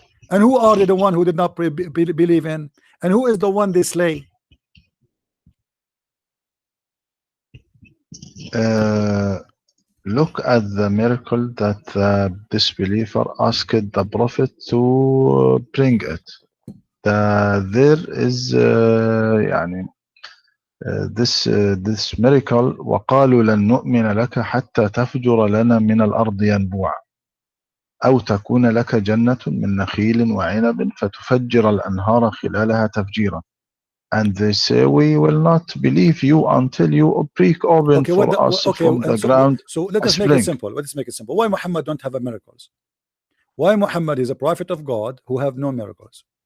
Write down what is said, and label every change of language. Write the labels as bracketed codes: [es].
[en] And who are the one who did not believe in? And who is the one they slay? Look at the miracle that the disbeliever asked the prophet to bring it. There is [ar] يعني [en] this miracle [ar] وقالوا لن نؤمن لك حتى تفجر لنا من الأرض ينبوعا أو تكون لك جنة من نخيل وعنب فتفجر الأنهار خلالها تفجيرا. [en] And they say, we will not believe you until you break open for us from the ground. So let us make it simple. Let's make it simple. Why Muhammad don't have miracles? Why Muhammad is a prophet of God who have no miracles?